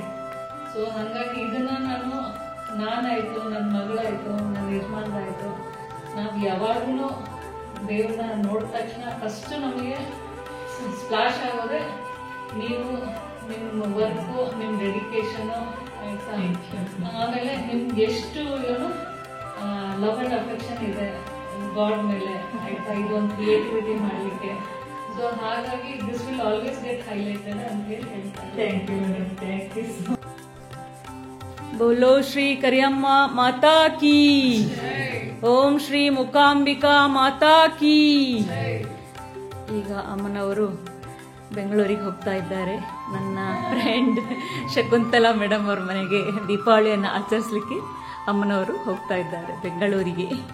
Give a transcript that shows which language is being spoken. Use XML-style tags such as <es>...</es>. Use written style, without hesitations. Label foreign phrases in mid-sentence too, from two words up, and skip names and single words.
<kn>ಸೊ ಹಂಗಾಗಿ ಇದನ್ನ ನಾನಾಯ್ತು ನನ್ನ ಮಗಳಾಯ್ತು ನನ್ನ ಯಜಮಾನ್ರಾಯ್ತು ನಾವು ಯಾವಾಗ್ಲೂ ದೇವ್ರನ್ನ ನೋಡಿದ ತಕ್ಷಣ ಫಸ್ಟ್ ನಮಗೆ ಸ್ಪ್ಲಾಶ್ ಆಗೋದೆ ನೀವು ನಿಮ್ಮ ವರ್ಕು ನಿಮ್ಮ ಡೆಡಿಕೇಶನ್ ಆಯ್ತಾ, ಆಮೇಲೆ ನಿಮ್ಗೆ ಎಷ್ಟು ಏನು</kn> <en>love and affection</en> <kn>ಇದೆ ಗಾಡ್ ಮೇಲೆ ಆಯ್ತಾ, ಇದೊಂದು ಕ್ರಿಯೇಟಿವಿಟಿ ಮಾಡ್ಲಿಕ್ಕೆ. ಸೊ ಹಾಗಾಗಿ</kn> <en>this will always get highlighted</en> <kn>ಅಂತ ಹೇಳಿ ಹೇಳ್ತಾರೆ.</kn> <en>thank you madam, thank you.</en> <hi>बोलो श्री करियम्म माता की, ओम श्री मुकांबिका माता की.</hi> <kn>ಈಗ ಅಮ್ಮನವರು ಬೆಂಗಳೂರಿಗೆ ಹೋಗ್ತಾ ಇದ್ದಾರೆ. ನನ್ನ ಫ್ರೆಂಡ್ ಶಕುಂತಲಾ ಮೇಡಮ್ ಅವ್ರ ಮನೆಗೆ ದೀಪಾವಳಿಯನ್ನು ಆಚರಿಸಲಿಕ್ಕೆ ಅಮ್ಮನವರು ಹೋಗ್ತಾ ಇದ್ದಾರೆ ಬೆಂಗಳೂರಿಗೆ.</kn>